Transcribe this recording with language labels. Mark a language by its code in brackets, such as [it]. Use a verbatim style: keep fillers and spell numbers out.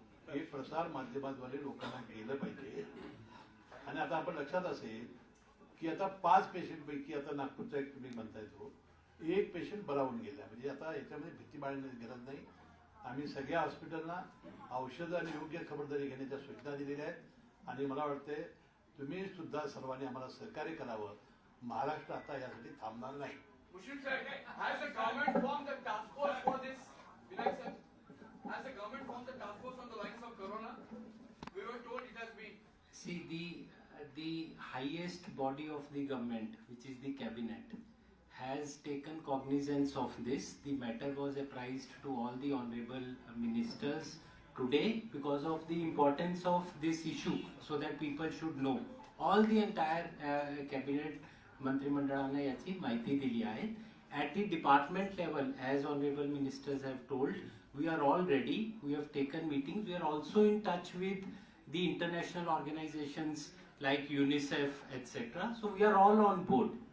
[mr] हे प्रसार माध्यमाद्वारे लोकांना गेलं पाहिजे. आणि आता आपण लक्षात असेल की आता पाच पेशंट पैकी आता नागपूरचा एक तुम्ही म्हणताय तो एक पेशंट बरा होऊन गेला, म्हणजे आता याच्यामध्ये भीती बाळगण्याची गरज नाही. आम्ही सगळ्या हॉस्पिटलना औषधं आणि योग्य खबरदारी घेण्याच्या सूचना दिलेल्या आहेत आणि मला वाटते तुम्ही सुद्धा सर्वांनी आम्हाला सहकार्य करावं. महाराष्ट्र आता यासाठी थांबणार नाही. [en] Mushroom sir, has the government formed the task force for this? Vinay sir, has the government formed the task force on the lines of corona? We were told it has been. See, the the highest body of the government, which is the cabinet, has taken cognizance of this. The matter was apprised to all the honorable ministers today because of the importance of this issue, so that people should know. All the entire uh, cabinet [mr] मंत्रिमंडळाने याची माहिती दिली आहे. [en] At the department level, as honourable ministers have told, we are all ready, we have taken meeting, we are also in touch with the international organizations like UNICEF, et cetera. So we are all on board.